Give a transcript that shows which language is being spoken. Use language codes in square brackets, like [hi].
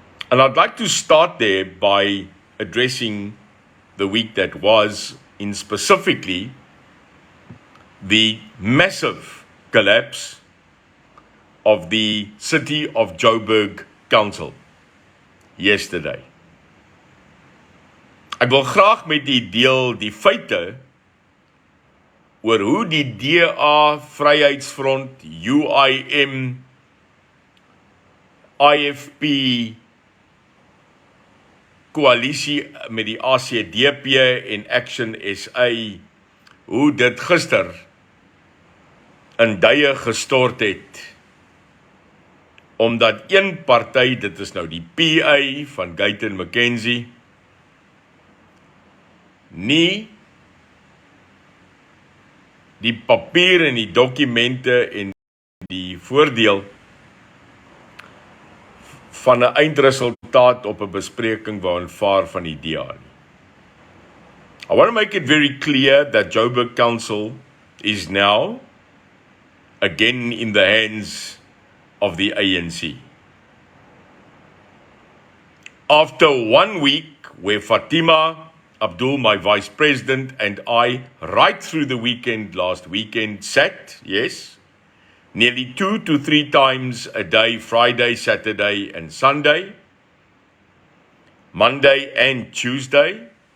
[en] And I'd like to start there by addressing the week that was, in specifically the massive collapse of the City of Joburg Council yesterday. [af] Ek wil graag met u deel die feite oor hoe die DA, Vryheidsfront, UIM, IFP, koalisie met die ACDP en Action SA, hoe dit gister in duie gestort het, omdat een party, dit is nou die PA van Guyton McKenzie, nie die papier en die dokumente en die voordeel van 'n eindresultaat op 'n bespreking wou aanvaar van die DA nie. [en] I want to make it very clear that Joburg Council is now again in the hands of the ANC. After 1 week where Fatima Abdul, my vice president, and I, right through the weekend, last weekend, sat, yes, nearly 2 to 3 times a day, Friday, Saturday, and Sunday, Monday and Tuesday,